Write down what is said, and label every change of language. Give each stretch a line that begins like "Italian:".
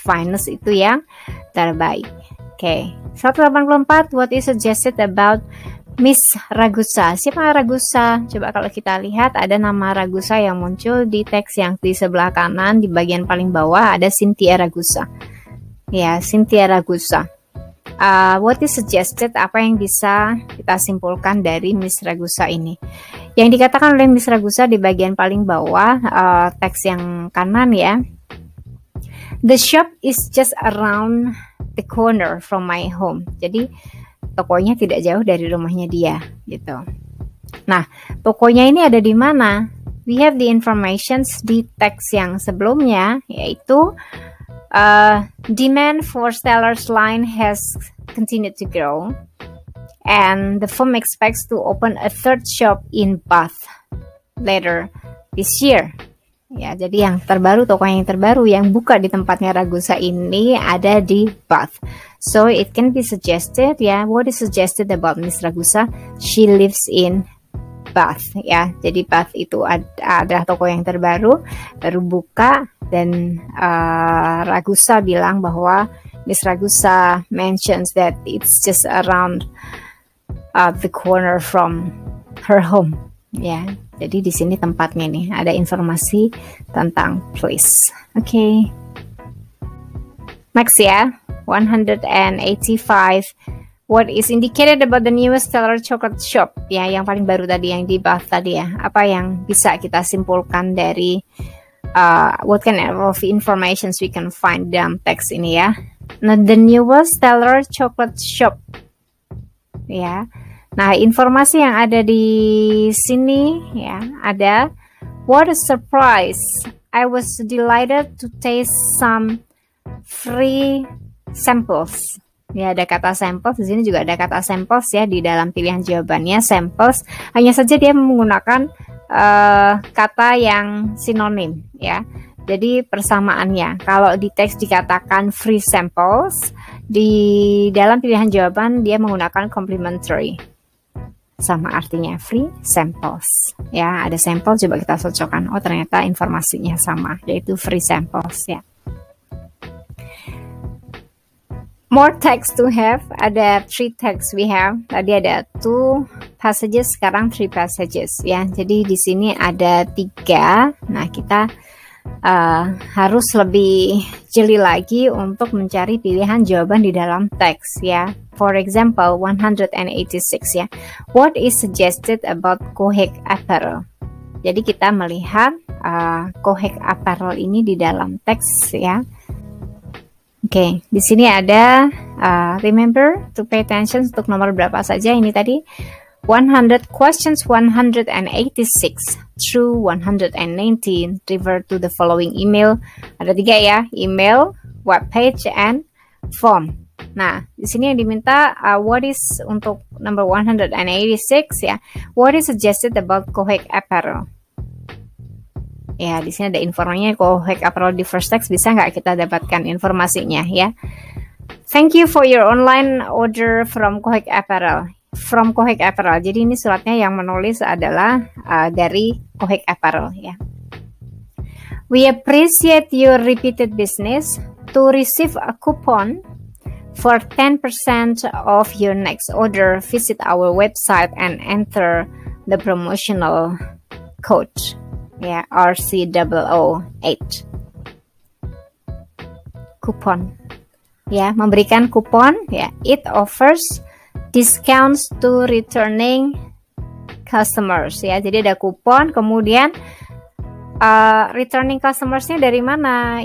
Indonesian: Finance itu yang terbaik. Oke, 184.
English: What is suggested about Miss Ragusa?
Indonesian: Siapa Ragusa? Coba kalau kita lihat ada nama Ragusa yang muncul di teks yang di sebelah kanan di bagian paling bawah, ada Cynthia Ragusa.
English: Ya, Cynthia Ragusa. What is suggested?
Indonesian: Apa yang bisa kita simpulkan dari Miss Ragusa ini? Yang dikatakan oleh Miss Ragusa di bagian paling bawah teks yang kanan ya.
English: The shop is just around the corner from my home.
Indonesian: Jadi tokonya tidak jauh dari rumahnya dia gitu. Nah, tokonya ini ada di mana?
English: We have the informations
Indonesian: di teks yang sebelumnya, yaitu
English: demand for Stellar's line has continued to grow and the firm expects to open a third shop in Bath later this year.
Indonesian: Ya, jadi yang terbaru, toko yang terbaru yang buka di tempatnya Ragusa ini ada di Bath.
English: So it can be suggested ya, what is suggested about Miss Ragusa? She lives in Bath
Indonesian: ya. Jadi Bath itu ada toko yang terbaru, baru buka, dan Ragusa bilang bahwa Miss Ragusa
English: mentions that it's just around the corner from her home
Indonesian: ya. Jadi di sini tempatnya nih, ada informasi tentang place. Oke. Next ya, 185.
English: What is indicated about the newest Stellar Chocolate Shop?
Indonesian: Ya, yang paling baru tadi, yang di Bath tadi ya. Apa yang bisa kita simpulkan dari
English: what kind of informations we can find
Indonesian: dalam teks ini ya.
English: Nah, the newest Stellar Chocolate Shop. Ya.
Indonesian: Nah, informasi yang ada di sini ya, ada
English: what a surprise. I was delighted to taste some free samples.
Indonesian: Ya, ada kata samples di sini, juga ada kata samples ya di dalam pilihan jawabannya. Samples hanya saja dia menggunakan kata yang sinonim ya. Jadi persamaannya, kalau di teks dikatakan free samples, di dalam pilihan jawaban dia menggunakan complementary. Sama artinya free samples ya, ada sampel, coba kita cocokkan, oh ternyata informasinya sama, yaitu free samples ya.
English: More text to have,
Indonesian: ada 3
English: text we have.
Indonesian: Tadi ada 2 passages, sekarang 3 passages ya. Jadi di sini ada 3. Nah, kita harus lebih jeli lagi untuk mencari pilihan jawaban di dalam teks ya.
English: For example, 186 ya. What is suggested about Kohek Apparel?
Indonesian: Jadi kita melihat Kohek Apparel ini di dalam teks ya. Oke, di sini ada
English: remember to pay attention
Indonesian: untuk nomor berapa saja ini tadi.
English: 100 questions 186 through 119 refer to the following email.
Indonesian: Ada 3 ya, email, web page, and form. Nah, di sini yang diminta
English: what is
Indonesian: untuk number 186 ya.
English: What is suggested about Kohek Apparel?
Indonesian: Ya, di sini ada informasinya Kohek Apparel di
English: first text,
Indonesian: bisa nggak kita dapatkan informasinya ya.
English: Thank you for your online order from Kohek Apparel. From Kohek Apparel.
Indonesian: Jadi ini suratnya yang menulis adalah dari Kohek Apparel ya.
English: We appreciate your repeated business. To receive a coupon for 10% of your next order, visit our website and enter the promotional code ya, RC008. Coupon. ya,
Indonesian: memberikan kupon,
English: ya. It offers discounts to returning customers, ya.
Indonesian: Jadi ada kupon, kemudian returning customersnya dari mana?